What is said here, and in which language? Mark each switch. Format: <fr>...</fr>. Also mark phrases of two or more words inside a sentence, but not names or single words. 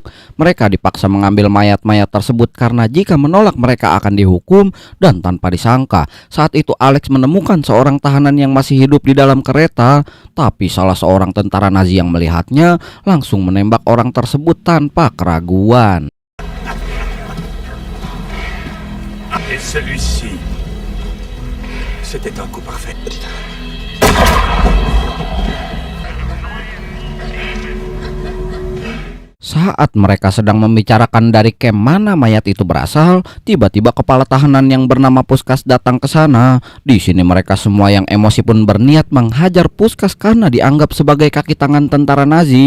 <id>Mereka dipaksa mengambil mayat-mayat tersebut karena jika menolak mereka akan dihukum. Dan tanpa disangka, saat itu Alex menemukan seorang tahanan yang masih hidup di dalam kereta. Tapi salah seorang tentara Nazi yang melihatnya langsung menembak orang tersebut tanpa keraguan.</id> <fr>Et celui-ci, c'était un coup parfait.</fr> <id>Saat mereka sedang membicarakan dari camp mana mayat itu berasal, tiba-tiba kepala tahanan yang bernama Puskas datang ke sana. Di sini mereka semua yang emosi pun berniat menghajar Puskas karena dianggap sebagai kaki tangan tentara Nazi.</id>